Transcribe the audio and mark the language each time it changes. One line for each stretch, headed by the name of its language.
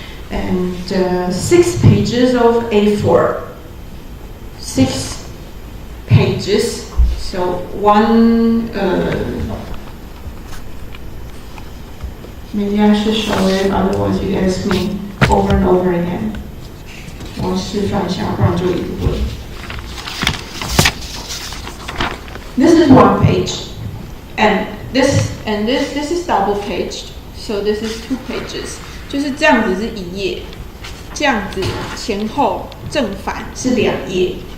English: And 6 pages of A4, 6 pages, so one, maybe I should show it, otherwise you ask me over and over again.
Chinese: 我示范一下，不然就一不会。
English: This is 1 page, and this is double paged, so this is 2 pages.
Chinese: 就是这样子是1页，这样子前后正反是2页。